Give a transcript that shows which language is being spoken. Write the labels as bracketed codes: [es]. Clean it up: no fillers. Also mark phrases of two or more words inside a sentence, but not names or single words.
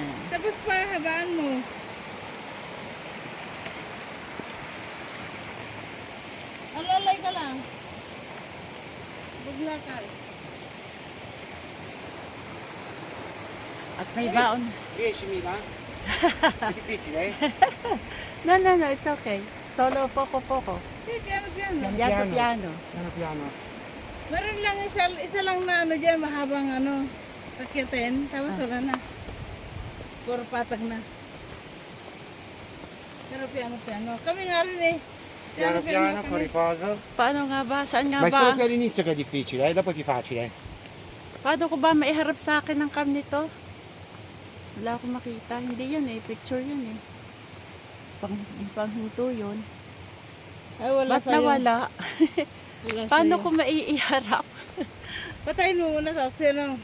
[tl] tapos pa, habaan mo. Alalay ka lang. Buglakal. At may baon. 10.000? [it] È difficile, eh? [en] No, it's okay. [it] Solo poco. [tl] Sige, piano. [it] Piano. Piano piano. [tl] Meron lang isa lang na ano dyan, mahabang ano, takyatin. Tapos wala na. Puro patag na. Pero piano. Kami nga rin eh. [it] Piano piano, con [tl] kami. [it] riposo. [tl] Paano nga ba? Saan nga [it] Ma è [tl] ba? [it] solo che all'inizio che è difficile, dopo è più facile. [tl] Paano ko ba maiharap sa akin ang cam nito? Wala akong makita. Hindi yan eh. Picture yun eh. Panghinto yun. Ay, wala Ba't sa'yo. nawala? Wala Paano sa'yo. ko maiiharap? Patayin mo muna sa sino.